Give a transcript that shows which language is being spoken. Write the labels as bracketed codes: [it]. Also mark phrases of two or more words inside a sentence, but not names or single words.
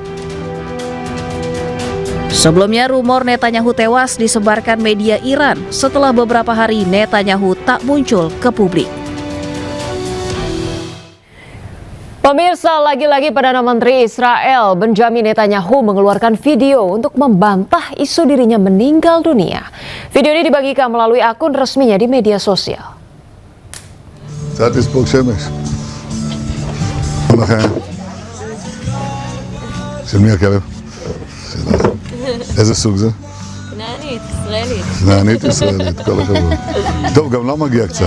[id] Sebelumnya rumor Netanyahu tewas disebarkan media Iran setelah beberapa hari Netanyahu tak muncul ke publik. Pemirsa, lagi-lagi Perdana Menteri Israel Benjamin Netanyahu mengeluarkan video untuk membantah isu dirinya meninggal dunia. Video ini dibagikan melalui akun resminya di media sosial. [he] קצת לספוג שמש. לכם. של מי הכלב? שלך. איזה סוג זה? כנענית, ישראלית. כנענית ישראלית, כל הכבוד. טוב, גם לה מגיע קצת.